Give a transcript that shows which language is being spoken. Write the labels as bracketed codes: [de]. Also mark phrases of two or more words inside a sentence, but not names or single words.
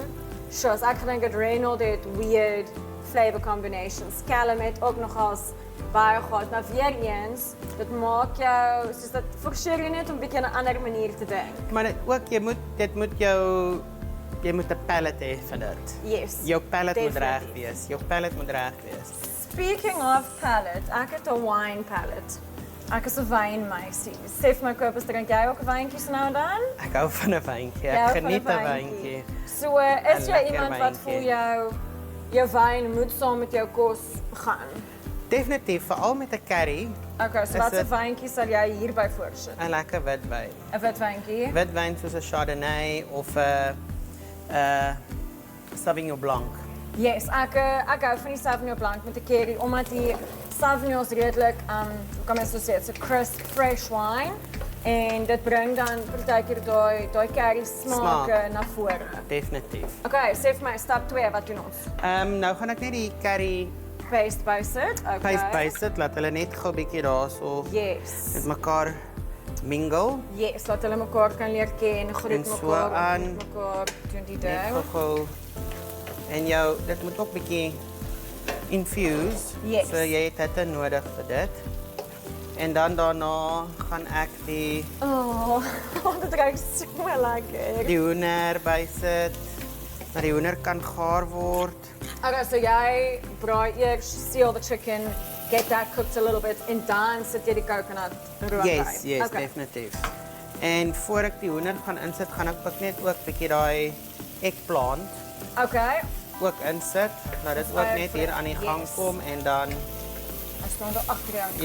[af] Soos ek gedink het Reynold het [en] weird flavor combinations. [af] Callum het ook nogals baie gehad, maar weer eens, dit maak jou, soos dat forceer jy net om 'n bietjie 'n ander manier te dink. Maar jy moet 'n palate hê vir dit. Yes. Jou palate moet reg definitief. wees. Jou palate moet reg wees. [en] Speaking of palate, [af] ek het 'n [en] wine palate. [af] Ek is 'n wynmeisie. Sê vir my Kobus, drink jy ook 'n wyntjie so nou en dan? Ek hou van 'n wyntjie. Jy hou Ek van 'n geniet 'n wyntjie. wyntjie. So, is jy lekker iemand wat voel wyntjie. jou wyn moet saam met jou kos gaan? Definitief, veral met 'n curry, [en] Okay, so [af] Is watse dit- wyntjie sal jy hierby voorsit? 'n lekker witwyn. 'n Witwyntjie? Witwyn soos 'n Chardonnay of 'n Sauvignon Blanc. Yes, ek hou van die Sauvignon Blanc met 'n curry omdat die Sauvignon is redelik hoe kan mens so sê, [en] it's a crisp fresh wine [af] en dit bring dan partykeer daai curry smake na vore. Definitief. Okay, sê vir my stap 2, wat doen ons? Nou gaan ek net die curry Paste by sit. Okay. paste bysit, laat hulle net gou 'n bietjie daarso Yes. met mekaar mingle. Yes, laat hulle mekaar kan leer ken, groet En so mekaar, aan. ontmoet mekaar, doen die Net ding. gou. En dit moet ook bietjie infuse. Yes. So jy het dit nodig vir dit. En dan daarna gaan ek die Oh, dit ruik so lekker. die hoender bysit. Maar die hoender kan gaar word. Okay, so jy braai eers, [en] seal the chicken, get that cooked a little bit, [af] en dan sit jy die coconut room by. Yes, Okay. definitief. En voor ek die hoender gaan insit, gaan ek ook net ook bietjie daai eggplant Okay, ook insit. Nou dit ook net hier aan die gang Yes. kom en dan hy staan daar agter jou. in die